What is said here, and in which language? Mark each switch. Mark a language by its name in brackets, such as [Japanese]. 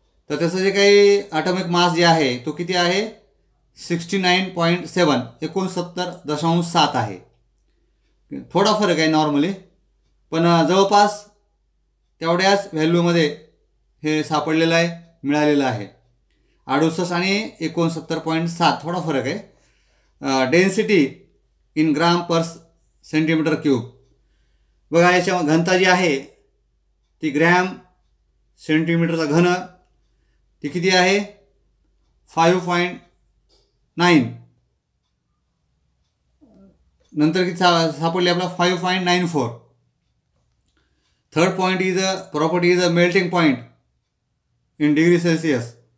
[Marathi] तर त्याचं जे काही ॲटॉमिक मास जे आहे तो किती आहे, 69.7 69.7 आहे. थोडा फरक आहे नॉर्मली, पण जवळपास तेवढ्याच व्हॅल्यूमध्ये हे सापडलेलं आहे, मिळालेलं आहे. 68 आणि 69.7 थोडा फरक आहे. [English] Density in gram per centimetre cube. [Marathi] बघा, याच्या घनता जी आहे ती ग्रॅम सेंटीमीटरचा घन ती किती आहे, 5.9. नंतर किती सापडली आपला, [English] 5.94. Third point is property is a melting point in degree Celsius.